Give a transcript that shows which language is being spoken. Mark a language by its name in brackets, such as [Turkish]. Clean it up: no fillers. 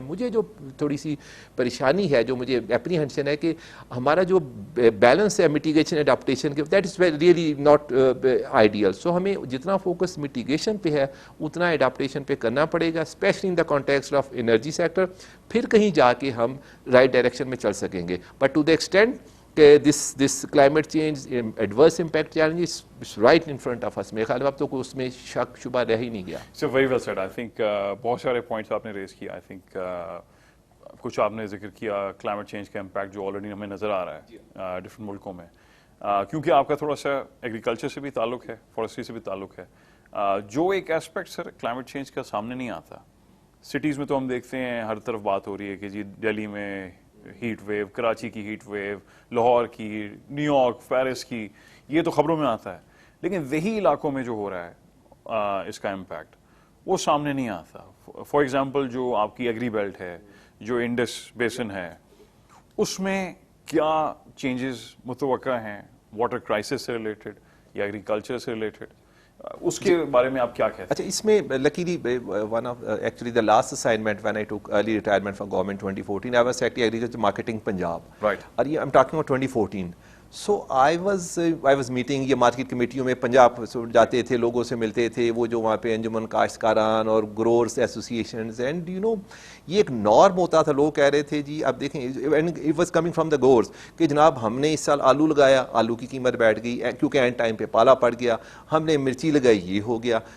[Urdu] مجھے جو تھوڑی سی پریشانی ہے, جو مجھے اپریہینشن ہے کہ ہمارا جو بیلنس ہے میٹیگیشن اڈاپٹیشن کے, [English] That is really not ideal. [Urdu] سو ہمیں جتنا فوکس میٹیگیشن پہ ہے اتنا اڈاپٹیشن پہ کرنا پڑے گا, [English] Especially in the context of energy sector. [Urdu] پھر کہیں جا کے ہم رائٹ ڈائریکشن میں چل سکیں گے. [English] But to the extent کہ this climate change adverse impact challenge is right in front of us. [Urdu] میرے خیال میں اب تو کوئی اس میں شک شبہ رہ ہی نہیں گیا. [English] So very well said. I think [Urdu] بہت سارے پوائنٹس آپ نے ریز کیا. [English] I think [Urdu] کچھ آپ نے ذکر کیا کلائمیٹ چینج کا امپیکٹ جو آلریڈی ہمیں نظر آ رہا ہے ڈفرینٹ ملکوں میں, کیونکہ آپ کا تھوڑا سا ایگریکلچر سے بھی تعلق ہے, فارسٹری سے بھی تعلق ہے. جو ایک ایسپیکٹ سر کلائمیٹ چینج کا سامنے نہیں آتا, سٹیز میں تو ہم دیکھتے ہیں ہر طرف بات ہو رہی ہے کہ جی دہلی میں ہیٹ ویو, کراچی کی ہیٹ ویو, لاہور کی, نیو یارک, پیرس کی, یہ تو خبروں میں آتا ہے. لیکن دیہی علاقوں میں جو ہو رہا ہے اس کا امپیکٹ وہ سامنے نہیں آتا. فار ایگزامپل جو آپ کی ایگری بیلٹ ہے, جو انڈس بیسن ہے, اس میں کیا چینجز متوقع ہیں واٹر کرائسس سے ریلیٹڈ یا ایگریکلچر سے ریلیٹڈ, اس کے بارے میں آپ کیا کہتے ہیں؟ اچھا, اس میں [English] luckily one of actually the last assignment when I took early retirement from government 2014, I was Secretary Agriculture Marketing Punjab. Right. I'm talking about 2014. So I was meeting, [Urdu] یہ مارکیٹ کمیٹیوں میں پنجاب جاتے تھے, لوگوں سے ملتے تھے, وہ جو وہاں پہ انجمن کاشتکاران اور growers associations, [English] and you know [Urdu] یہ ایک نارم ہوتا تھا. لوگ کہہ رہے تھے جی اب دیکھیں, [English] it was coming from the growers [Urdu] کہ جناب ہم نے اس سال آلو لگایا, آلو کی قیمت بیٹھ گئی کیونکہ اینڈ ٹائم پہ پالا پڑ گیا, ہم نے مرچی لگائی یہ ہو گیا.